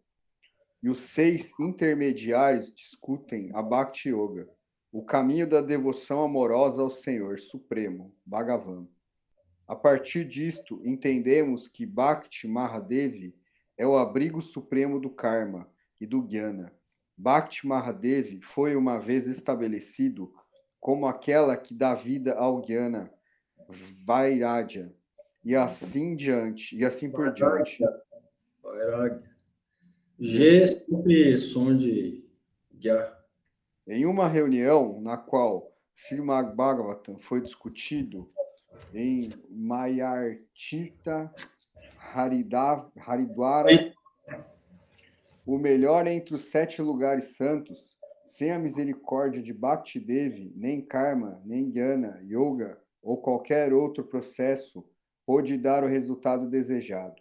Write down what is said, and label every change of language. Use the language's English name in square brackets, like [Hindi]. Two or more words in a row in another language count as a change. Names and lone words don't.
[Portuguese] E os 6 intermediários discutem a Bhakti Yoga, o caminho da devoção amorosa ao Senhor Supremo, Bhagavan. A partir disto, entendemos que Bhakti Mahadevi é o abrigo supremo do karma e do jnana. Bhakti Mahadevi foi uma vez estabelecido como aquela que dá vida ao jnana, Vairagya, e assim por diante. Vairagya. G sempre som de Gya. Em uma reunião na qual Srimad Bhagavatam foi discutido em Mayartirtha Haridwara, o melhor entre os 7 lugares santos, sem a misericórdia de Bhakti Devi, nem Karma, nem Jnana, Yoga ou qualquer outro processo pôde dar o resultado desejado.